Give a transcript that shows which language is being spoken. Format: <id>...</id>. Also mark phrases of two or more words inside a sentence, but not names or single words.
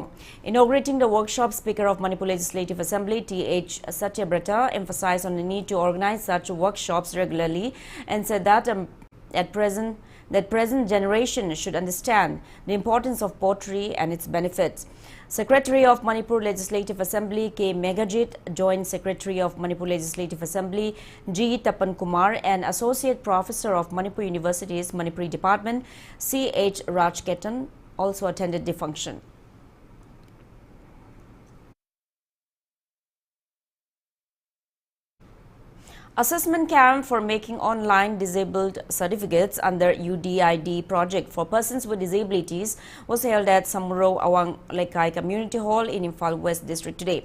<en>Inaugurating the workshop, Speaker of Manipur Legislative Assembly T.H. Satyabrata emphasized on the need to organize such workshops regularly and said that present generation should understand the importance of pottery and its benefits. Secretary of Manipur Legislative Assembly K. Megajit, Joint Secretary of Manipur Legislative Assembly G. Tapan Kumar and Associate Professor of Manipur University's Manipuri Department C. H. Rajketan also attended the function. Assessment camp for making online disabled certificates under UDID project for persons with disabilities was held at Samuro Awang Lekai Community Hall in Imphal West District today.</en>